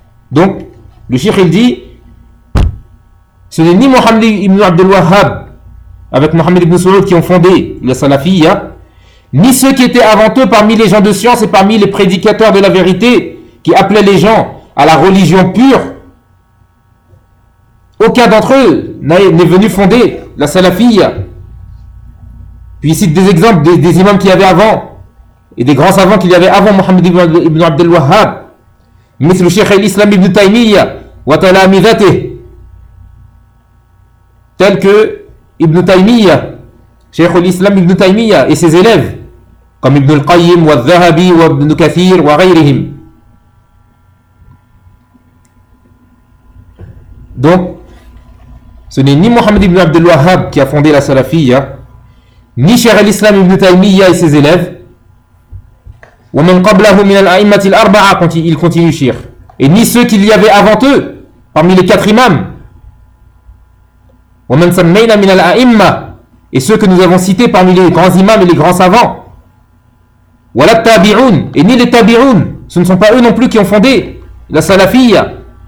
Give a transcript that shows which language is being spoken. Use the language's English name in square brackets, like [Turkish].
[French] Donc le cheikh il dit, ce n'est ni Mohammed ibn Abdel Wahhab avec Mohammed ibn Saoud qui ont fondé le salafiyya, ni ceux qui étaient avant eux parmi les gens de science et parmi les prédicateurs de la vérité qui appelaient les gens à la religion pure. Aucun d'entre eux n'est venu fonder la salafiyya. Puis il cite des exemples des imams qu'il y avait avant et des grands savants qu'il y avait avant Mohammed ibn Abdel Wahhab. [Arabic] مثل شيخ الإسلام ابن تيمية وتلامذته [French] tel que [Arabic] ابن تيمية شيخ الإسلام ابن تيمية [French] et ses élèves comme [Arabic] ابن القيم والذهبي وابن كثير وغيرهم. [French] Donc ce n'est ni Mohammed ibn Abdel Wahhab qui a fondé la salafia ni شيخ الإسلام ابن تيمية et ses élèves. [Arabic] وَمَنْ قَبْلَهُ مِنَ الْأَئِمَّةِ الْأَرْبَعَةِ [French] Il continue, Shir. Et ni ceux qu'il y avait avant eux, parmi les quatre imams. [Arabic] وَمَنْ سَمَّيْنَا مِنَ الْأَئِمَّةِ [French] Et ceux que nous avons cités parmi les grands imams et les grands savants. [Arabic] وَلَا التَّابِعُونَ [French] Et ni les tabi'ounes, ce ne sont pas eux non plus qui ont fondé la salafia.